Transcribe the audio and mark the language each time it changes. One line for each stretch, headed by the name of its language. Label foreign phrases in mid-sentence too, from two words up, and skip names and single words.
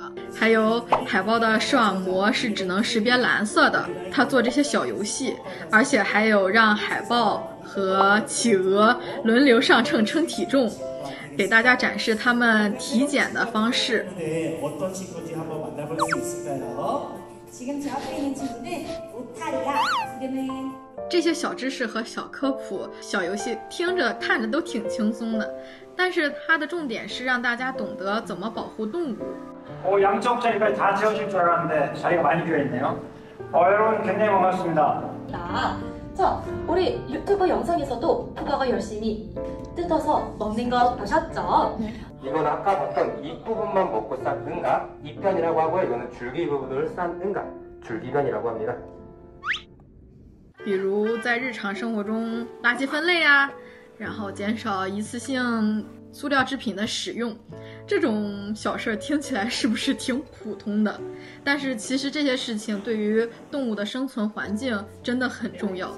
Chinese: 还有海豹的视网膜是只能识别蓝色的，他做这些小游戏，而且还有让海豹和企鹅轮流上秤称体重，给大家展示他们体检的方式。这些小知识和小科普、小游戏听着看着都挺轻松的，但是它的重点是让大家懂得怎么保护动物。
Korean: 양쪽 자리까지 다 채우실 줄 알았는데 자리가 많이 비어있네요. 여러분 굉장히 반갑습니다. 자, 우리 유튜브 영상에서도 푸바가 열심히 뜯어서 먹는 거 보셨죠? 이건 아까 봤던 잎부분만 먹고 싼 응가, 잎변이라고 하고요. 이거는 줄기 부분을 싼 응가, 줄기변이라고 합니다.
Chinese: 比如在日常生活中垃圾分类啊，然后减少一次性塑料制品的使用，这种小事听起来是不是挺普通的？但是其实这些事情对于动物的生存环境真的很重要。